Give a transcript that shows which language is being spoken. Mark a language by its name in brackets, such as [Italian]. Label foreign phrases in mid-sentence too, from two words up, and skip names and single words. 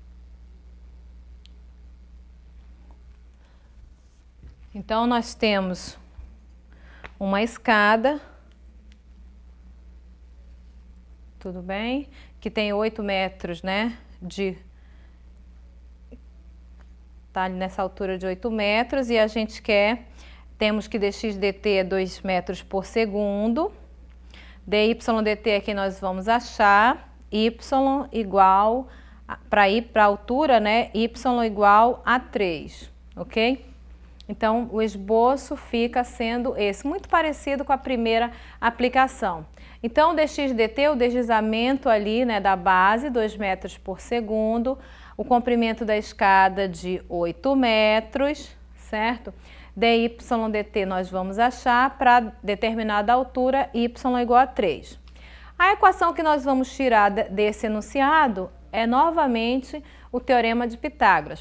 [Portuguese] Então nós temos uma escada, tudo bem? Que tem 8 metros, né, tá nessa altura de 8 metros e a gente temos que dx dt é 2 metros por segundo, dy dt é que nós vamos achar, y igual, para ir para a altura, né, y igual a 3, ok? Então, o esboço fica sendo esse, muito parecido com a primeira aplicação. Então, o dx dt, o deslizamento ali, né, da base, 2 metros por segundo, o comprimento da escada de 8 metros, certo? dy dt nós vamos achar para determinada altura, y igual a 3. A equação que nós vamos tirar desse enunciado é novamente o teorema de Pitágoras.